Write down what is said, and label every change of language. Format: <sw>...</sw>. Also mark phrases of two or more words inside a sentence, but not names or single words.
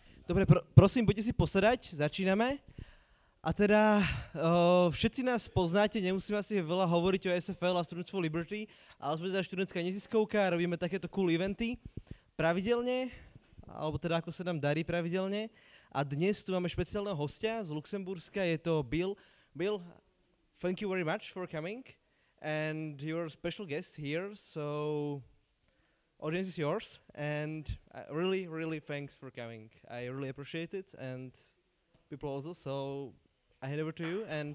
<sk>Dobre, prosím, poďte si posadať, začíname. A teda všetci nás poznáte, nemusíme asi veľa hovoriť o SFL a Students for Liberty, ale sme teda študentská neziskovka a robíme takéto cool eventy pravidelne, alebo teda ako sa nám darí pravidelne. A dnes tu máme špeciálneho hostia z Luxemburska, je to Bill.</sk> <en>Bill, thank you very much for coming and you're a special guest here, so audience is yours and really, really thanks for coming. I really appreciate it and people also, so I hand over to you and</en>